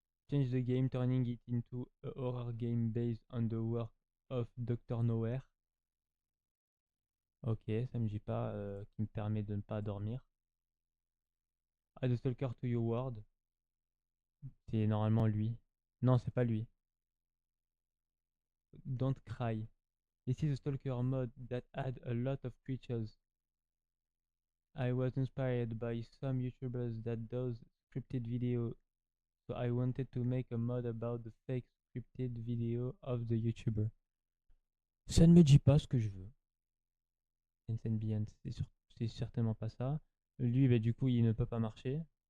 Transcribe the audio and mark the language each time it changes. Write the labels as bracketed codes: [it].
[en] Change the game, turning it into a horror game based on the work of Dr. Nowhere. [fr] Ok, ça me dit pas qui me permet de ne pas dormir. [en] Add a stalker to your world. [fr] C'est normalement lui. Non, c'est pas lui. [en] Don't cry. This is a stalker mode that add a lot of creatures. I was inspired by some YouTubers that does scripted video, so I wanted to make a mod about the fake scripted video of the YouTuber. [fr] Ça ne me dit pas ce que je veux. C'est certainement pas ça. Lui, bah, du coup, il ne peut pas marcher.